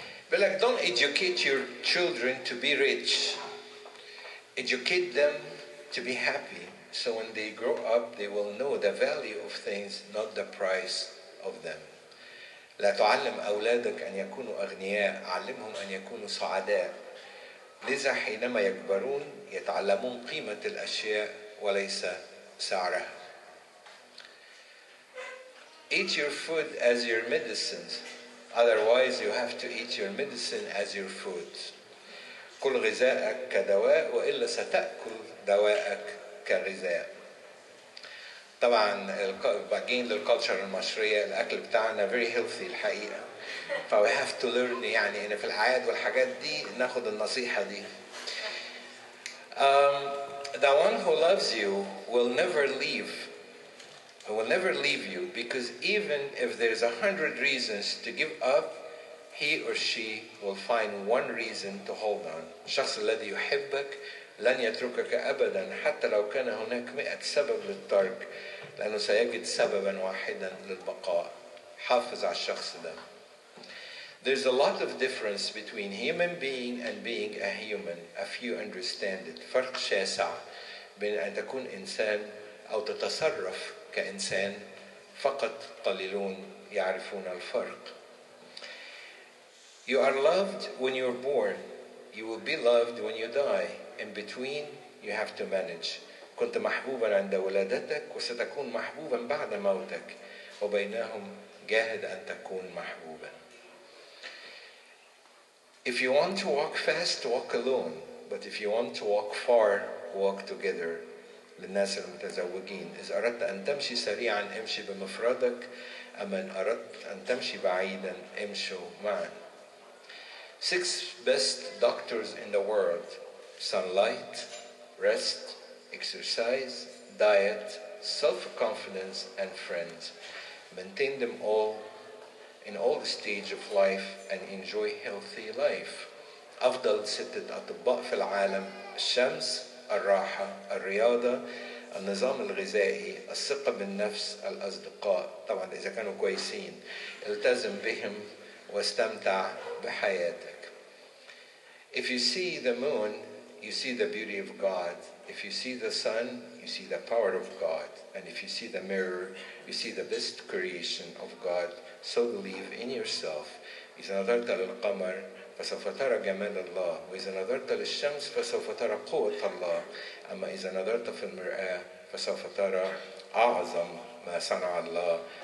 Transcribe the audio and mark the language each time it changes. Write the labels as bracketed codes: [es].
[en] But like, don't educate your children to be rich. Educate them to be happy. So when they grow up, they will know the value of things, not the price of them. [ar] لا تعلم أولادك أن يكونوا أغنياء، علمهم أن يكونوا سعداء. لذا حينما يكبرون يتعلمون قيمة الأشياء وليس سعرها. [en] Eat your food as your medicine. Otherwise you have to eat your medicine as your food. [ar] كل غذائك كدواء وإلا ستأكل دواءك كغذاء. طبعا باجين للكالتشر المصرية الأكل بتاعنا [en] very healthy [ar] الحقيقة. ف [en] we have to learn [ar] يعني إن في الأعياد والحاجات دي ناخد النصيحة دي. [en] The one who loves you will never leave you, because even if there's 100 reasons to give up, he or she will find one reason to hold on. [ar] الشخص الذي يحبك لن يتركك أبدا حتى لو كان هناك 100 سبب للترك، لأنه سيجد سببا واحدا للبقاء. حافظ على الشخص ده. [en] There's a lot of difference between human being and being a human, if you understand it. [ar] فرق شاسع بين أن تكون إنسان أو تتصرف كإنسان. فقط قليلون يعرفون الفرق. [en] You are loved when you're born. You will be loved when you die. In between, you have to manage. [ar] كنت محبوبا عند ولادتك وستكون محبوبا بعد موتك. وبينهم جاهد أن تكون محبوبا. [en] If you want to walk fast, walk alone. But if you want to walk far, walk together. [ar] للناس المتزوجين. إذا أردت أن تمشي سريعا امشي بمفردك. أما إن أردت أن تمشي بعيدا امشوا معا. [en] 6 best doctors in the world: sunlight, rest, exercise, diet, self-confidence, and friends. Maintain them all in all the stage of life and enjoy healthy life. [ar] أفضل 6 أطباء في العالم: الشمس، الراحة، الرياضة، النظام الغذائي، الثقة بالنفس، الأصدقاء. طبعا إذا كانوا كويسين التزم بهم واستمتع بحياتك. [en] If you see the moon, you see the beauty of God. If you see the sun, you see the power of God. And if you see the mirror, you see the best creation of God. So believe in yourself. [ar] إذا نظرت للقمر فسوف ترى جمال الله، وإذا نظرت للشمس فسوف ترى قوة الله، أما إذا نظرت في المرآة فسوف ترى أعظم ما صنع الله.